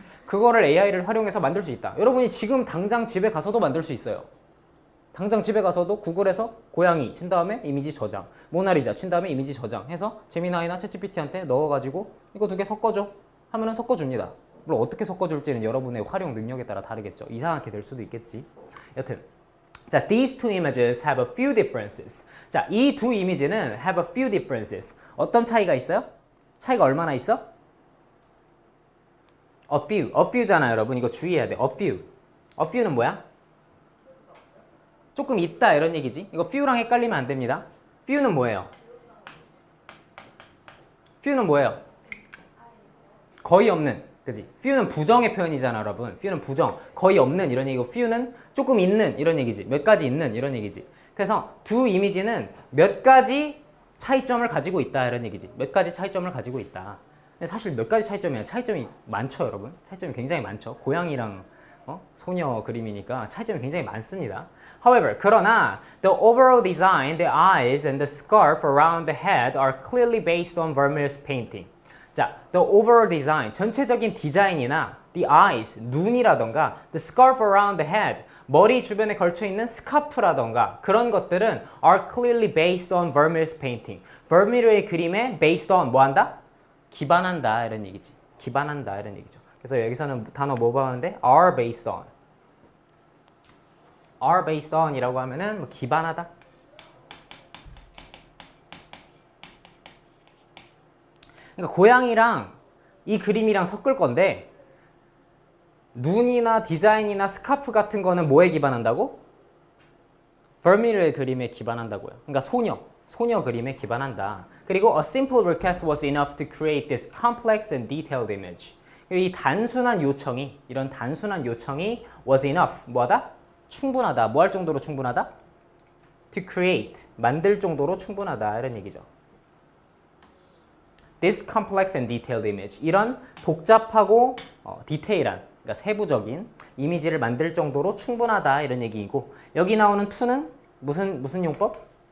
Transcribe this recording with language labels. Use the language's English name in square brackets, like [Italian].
[Korean] 그거를 AI를 활용해서 만들 수 있다. 여러분이 지금 당장 집에 가서도 만들 수 있어요. 당장 집에 가서도 구글에서 고양이 친 다음에 이미지 저장, 모나리자 친 다음에 이미지 저장 해서 제미나이나 챗GPT한테 넣어가지고 이거 두 개 섞어줘 하면은 섞어줍니다. 물론 어떻게 섞어줄지는 여러분의 활용 능력에 따라 다르겠죠. 이상하게 될 수도 있겠지. [English] 여튼 자, these two images have a few differences. [Korean] 자, 이 두 이미지는 have a few differences. 어떤 차이가 있어요? 차이가 얼마나 있어? a few잖아 여러분. 이거 주의해야 돼. a few는 뭐야? 조금 있다 이런 얘기지. 이거 few랑 헷갈리면 안 됩니다. few는 뭐예요? 거의 없는. 그지? few는 부정의 표현이잖아 여러분. few는 부정. 거의 없는 이런 얘기고 few는 조금 있는 이런 얘기지. 몇 가지 있는 이런 얘기지. 그래서 두 이미지는 몇 가지 차이점을 가지고 있다 이런 얘기지. 몇 가지 차이점을 가지고 있다. 근데 사실 몇 가지 차이점이야. 차이점이 많죠 여러분. 차이점이 굉장히 많죠. 고양이랑 소녀 그림이니까 차이점이 굉장히 많습니다. [English] However, 그러나 the overall design, the eyes and the scarf around the head are clearly based on Vermeer's painting. 자, the overall design, 전체적인 디자인이나 the eyes, 눈이라던가 the scarf around the head, 머리 주변에 걸쳐있는 스카프라던가 그런 것들은 are clearly based on Vermeer's painting. [Korean] 버미르의 그림에 based on 뭐한다? 기반한다 이런 얘기지. 기반한다 이런 얘기죠. 그래서 여기서는 단어 뭐 봐오는데 are based on. are based on 이라고 하면은 뭐 기반하다. 그러니까 고양이랑 이 그림이랑 섞을 건데 눈이나 디자인이나 스카프 같은 거는 뭐에 기반한다고? 버미르의 그림에 기반한다고요. 그러니까 소녀 그림에 기반한다. [English] 그리고 a simple request was enough to create this complex and detailed image. [Korean] 이 단순한 요청이, 이런 단순한 요청이 was enough, 뭐하다? 충분하다. 뭐 할 정도로 충분하다? To create, 만들 정도로 충분하다. 이런 얘기죠. [English] this complex and detailed image. [Korean] 이런 복잡하고 디테일한, 그러니까 세부적인 이미지를 만들 정도로 충분하다 이런 얘기이고, 여기 나오는 to는 무슨 용법?